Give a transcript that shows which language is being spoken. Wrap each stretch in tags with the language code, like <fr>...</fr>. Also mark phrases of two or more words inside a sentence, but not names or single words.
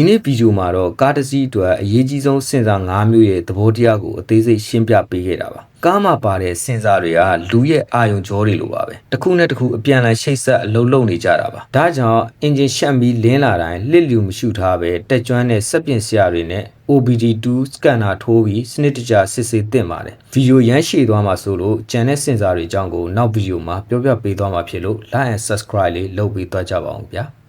<my>နေ့ဗီဒီယိုမှာတော့ကားတစ်စီးအတွက်အရေးကြီးဆုံးစင်ဆာ၅မျိုးရဲ့သဘောတရားကိုအသေးစိတ်ရှင်းပြပေးခဲ့တာပါကားမှာပါတဲ့စင်ဆာတွေကလူရဲ့အာရုံကြောတွေလိုပါပဲတစ်ခုနဲ့တစ်ခုအပြန်အလှန်ရှိတ်ဆက်အလုံးလုံးနေကြတာပါဒါကြောင့်အင်ဂျင်ရှက်ပြီးလင်းလာတိုင်းလစ်လျူမရှုထားပဲတက်ကျွမ်းတဲ့စက်ပြင်ဆရာတွေနဲ့ OBD2 စကန်နာထိုးပြီးစနစ်တကျစစ်ဆေးသင့်ပါတယ်ဗီဒီယိုရမ်းရှည်သွားမှာဆိုလို့ကျန်တဲ့စင်ဆာတွေအကြောင်းကိုနောက်ဗီဒီယိုမှာပြောပြပေးသွားမှာဖြစ်လို့</my> <en>like and subscribe</en> <my>လေးလုပ်ပေးသွားကြပါအောင်ဗျာ</my>